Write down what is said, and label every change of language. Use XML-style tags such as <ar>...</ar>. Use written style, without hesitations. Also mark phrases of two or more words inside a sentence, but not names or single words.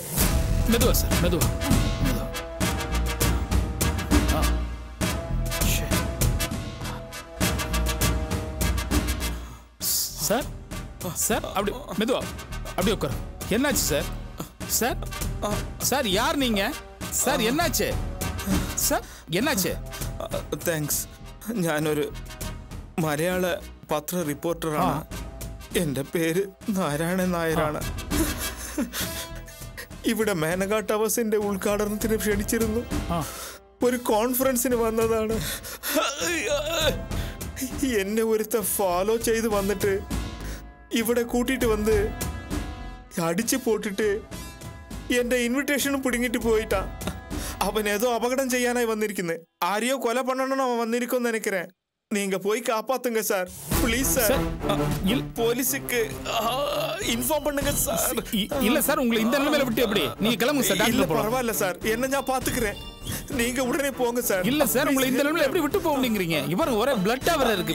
<ta>மெதுவா சார், மெதுவா. சார் சார் அப்படி மெதுவா, அப்படி உட்காரு. என்னாச்சு சார்? சார் சார் யார் நீங்க? சார் என்னாச்சு?</ta> <ml>സാർ എന്നാച്ചേ? താങ്ക്സ്. ഞാനൊരു മലയാള പത്ര റിപ്പോർട്ടറാണ്. എൻ്റെ പേര് നാരായണൻ നായരാണ്. ഇവിടെ മേനക ടവേഴ്സിന്റെ ഉദ്ഘാടനത്തിന് ക്ഷണിച്ചിരുന്നു. ഒരു കോൺഫറൻസിന് വന്നതാണ്. എന്നെ ഒരുത്ത ഫോളോ ചെയ്ത് വന്നിട്ട് ഇവിടെ കൂട്ടിയിട്ട് വന്ന് അടിച്ചു പോട്ടിട്ട് എൻ്റെ ഇൻവിറ്റേഷനും പിടുങ്ങിട്ട് പോയിട്ടാ. അവൻ ഏതോ അപകടം ചെയ്യാനായി വന്നിരിക്കുന്നത്. ആരെയോ</ml> <ta>கொலை பண்ணணும்</ta> <ml>അവൻ വന്നിരിക്കുമെന്ന് നിனைக்கிறேன்.</ml> <ta>நீங்க போய் காப்பாத்துங்க சார்,</ta> <en>please sir. policeukku inform</en> <ta>பண்ணுங்க சார். இல்ல சார், உங்களை இந்த நிலைமையில விட்டு எப்படி நீங்க கிளம்புங்க சார். இல்ல பரவாயில்ல சார், என்ன நான் பாத்துக்கிறேன். நீங்க உடனே போங்க சார். இல்ல சார், உங்களை இந்த நிலைமையில எப்படி விட்டு போவீங்கறீங்க? இவர் ஒரே பிளட் ஆவற இருக்கு.</ta>